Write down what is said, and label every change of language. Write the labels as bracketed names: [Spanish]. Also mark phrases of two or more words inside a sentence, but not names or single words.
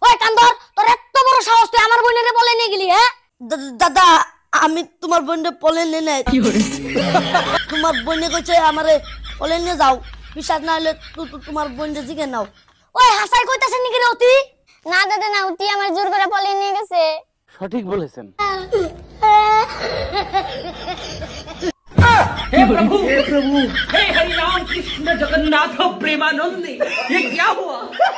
[Bangla] ওই কান্দর তোর এত বড় সাহস তুই আমার বোনেরে বলে নিয়ে গেলি হ্যাঁ দাদা আমি তোমার বোনরে বলে নিয়ে নাই তোমার বোনে কইছে আমারে বলে নিয়ে যাও বিশ্বাস না হলে তোমার বোনরে জিগে নাও ওই হাসাই কইতাছেন নাকি রে অতি না দাদা না অতি আমার জোর করে বলে নিয়ে গেছে সঠিক বলেছেন [Hindi] हे प्रभु हे हरि राम कृष्ण जगन्नाथ प्रेमानंद ये क्या हुआ